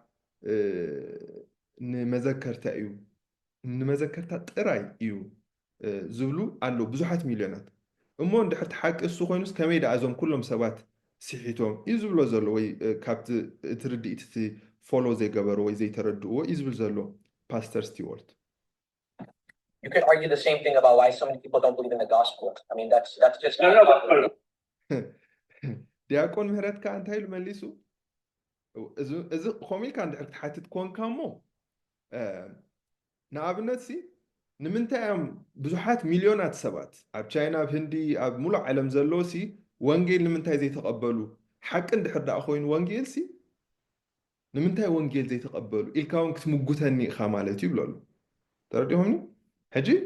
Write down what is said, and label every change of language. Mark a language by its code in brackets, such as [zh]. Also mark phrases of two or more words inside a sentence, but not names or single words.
[ti] ንመዘከርታ እዩ ንመዘከርታ ጥራይ እዩ ዝብሉ ኣለዉ ብዙሓት ሚልዮናት እሞ እንድሕር ተሓቂ እሱ ኮይኑስ ከመይ ደኣ እዞም ኩሎም ሰባት ስሒቶም እዩ ዝብሎ ዘሎ ወይ ካብቲ እቲ ርድኢት እቲ ፎሎ ዘይገበሮ ወይ ዘይተረድእዎ እዩ ዝብል ዘሎ ፓስተር ስቲዋርት [en] You could argue the same thing about why so many people don't believe in the gospel. I mean, that's just [ti] ዲያቆን ምህረት ከዓ እንታይ ኢሉ መሊሱ እዚ ከምኡ ኢልካ እንድሕር ትሓትት ኮንካ እሞ ንኣብነት ሲ ንምንታይ እዮም ብዙሓት ሚልዮናት ሰባት ኣብ ቻይና ኣብ ህንዲ ኣብ ሙሉእ ዓለም ዘለዎ ሲ ወንጌል ንምንታይ ዘይተቐበሉ ሓቂ እንድሕር ደኣ ኮይኑ ወንጌል ሲ ንምንታይ ወንጌል ዘይተቐበሉ ኢልካ እውን ክትምጉተኒ ኢኻ ማለት እዩ ይብለሉ ተረዲኹምኒ ሕጂ